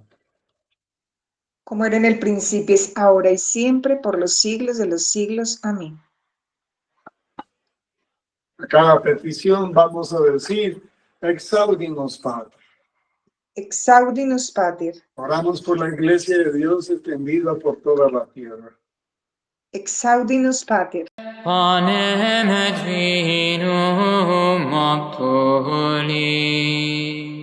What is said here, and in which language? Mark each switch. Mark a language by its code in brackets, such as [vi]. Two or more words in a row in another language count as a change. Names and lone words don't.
[es] Como era en el principio, es ahora y siempre, por los siglos de los siglos. Amén. A cada petición vamos a decir, [la] exaudinos, Padre. Exaudinos, Pater. [es] Oramos por la Iglesia de Dios extendida por toda la tierra. [la] Exaudinos, Pater. panem et vinum aptoli.